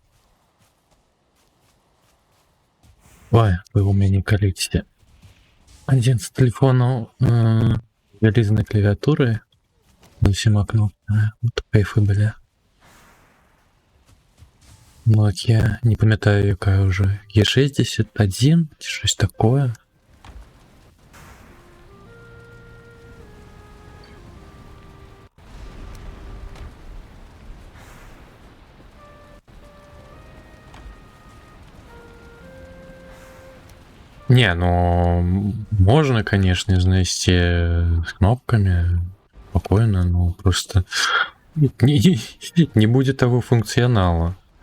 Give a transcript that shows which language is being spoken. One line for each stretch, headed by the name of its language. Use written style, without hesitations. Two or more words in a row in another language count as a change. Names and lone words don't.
Belarusian: Ой, быў у мяне калісьці адзін з тэлефонаў вялізнай клавіатуры з усіма кнопкамі. Вот кайфы былі. Nokia, не памятаю, якая ўжо. E61 ці щось такое.
Russian: Не, ну можно, конечно, знайсці с кнопками спокойно, но просто не будет того функционала.